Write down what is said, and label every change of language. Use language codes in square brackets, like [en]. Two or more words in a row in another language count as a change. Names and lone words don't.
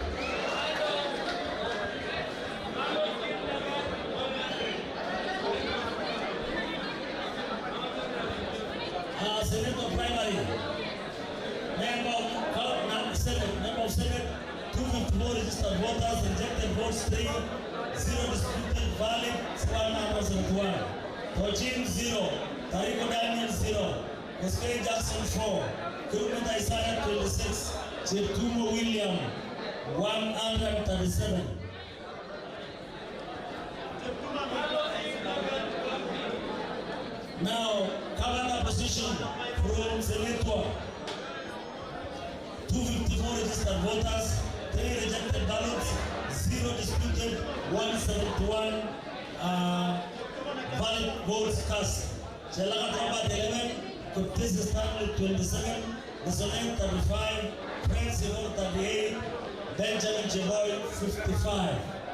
[en] Senator Primary, Member of Senate, 254 registered voters, rejected votes 3, 0 disputed, valid 171. Tojin 0, Tariko Daniel 0, Oskari Jackson 4, Kurumeta Isaiah 26, Cheptumo William 137. Now, Governor position from Senator, 254 registered voters, 3 rejected ballots, 0 disputed, 171 valid votes cast. Chelaga Tomba 11, Kuptesi Stanley 27, Nasolen 35, Prince Simon 38, Benjamin Cheboy 55.